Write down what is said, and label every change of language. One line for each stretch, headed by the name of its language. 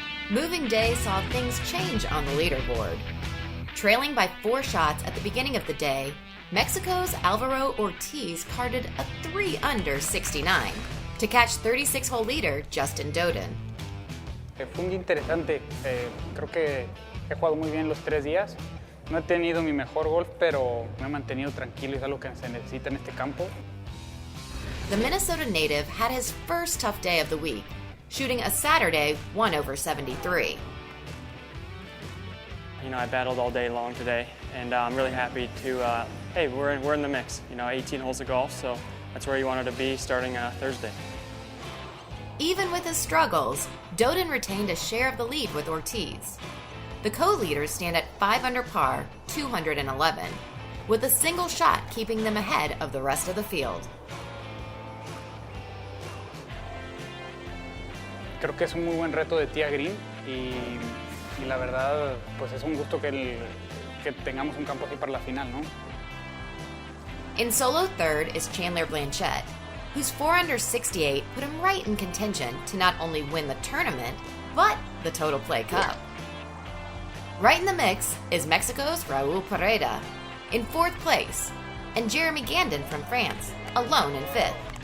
English: Moving day saw things change on the leaderboard. Trailing by 4 shots at the beginning of the day, Mexico's Alvaro Ortiz carded a 3-under 69 to catch 36-hole leader Justin Doden.
Spanish: Fue un día interesante. Creo que he jugado muy bien los 3 días. No he tenido mi mejor golf, pero me he mantenido tranquilo y es algo que se necesita en este campo.
English: The Minnesota native had his first tough day of the week, shooting a Saturday 1 over 73. I battled all day long today, and I'm really happy to, hey, we're in the mix. 18 holes of golf, so that's where you wanted to be starting Thursday. Even with his struggles, Doden retained a share of the lead with Ortiz. The co-leaders stand at 5 under par, 211, with a single shot keeping them ahead of the rest of the field.
Spanish: Creo que es un muy buen reto de tee a green y la verdad pues es un gusto que tengamos un campo así para la final, ¿no?
English: In solo third is Chandler Blanchett, whose 4 under 68 put him right in contention to not only win the tournament, but the Totalplay Cup. Right in the mix is Mexico's Raul Pereda in 4th place, and Jeremy Gandon from France, alone in 5th.